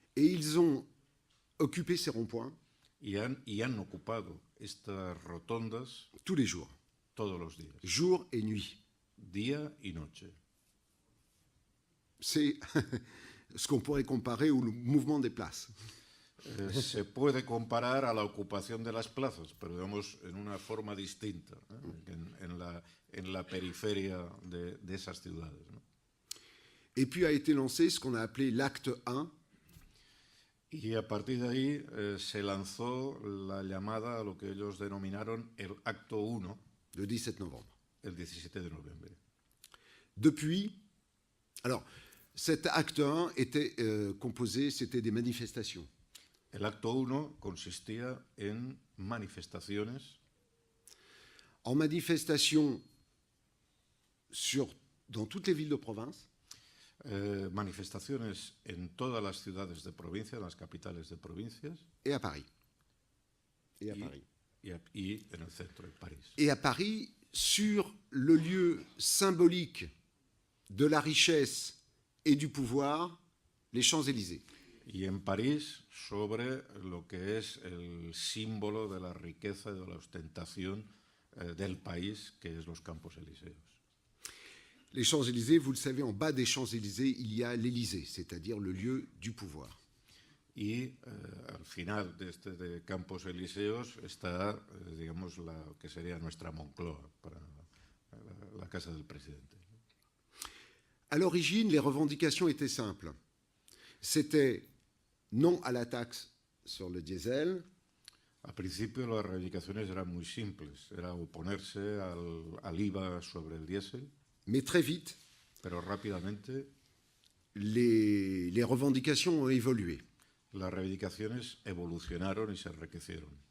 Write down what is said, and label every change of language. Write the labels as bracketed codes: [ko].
[fr] Et ils ont occupé ces ronds-points [es] Y han ocupado estas rotondas [fr] tous les jours, [es] todos los días, [fr] jour et nuit. [es] día y noche. [fr] C'est ce qu'on pourrait comparer au mouvement des places. [es] Se puede comparar a la ocupación de las plazas, pero digamos en una forma distinta, en la periferia de esas ciudades, ¿no? [fr] Et puis a été lancé ce qu'on a appelé l'acte 1, [es] Y a partir de ahí se lanzó la llamada a lo que ellos denominaron el Acto 1, [fr] le 17 novembre. [es] el 17 de noviembre. [fr] Depuis, alors, cet acte 1 était composé, c'était des manifestations. [es] El Acto 1 consistía en manifestaciones, [fr] En manifestations dans toutes les villes de province, [es] manifestaciones en todas las ciudades de provincia, en las capitales de provincias, [fr] et à Paris. Et à [es] y, [fr] Paris. [es] y en el centro, en París. [fr] Et à Paris, sur le lieu symbolique de la richesse et du pouvoir, les Champs-Élysées. [es] Y en París, sobre lo que es el símbolo de la riqueza y de la ostentación del país, que es los Campos Elíseos. [fr] Les Champs-Élysées, vous le savez, en bas des Champs-Élysées, il y a l'Élysée, c'est-à-dire le lieu du pouvoir. [es] Y al final de Campos Elíseos está, digamos, lo que sería nuestra Moncloa, para la casa del presidente. [fr] À l'origine, les revendications étaient simples. C'était non à la taxe sur le diesel, [es] Al principio las reivindicaciones eran muy simples, era oponerse al IVA sobre el diésel, [fr] mais très vite, [es] pero rápidamente [fr] les revendications ont évolué. [es] las reivindicaciones evolucionaron y se enriquecieron.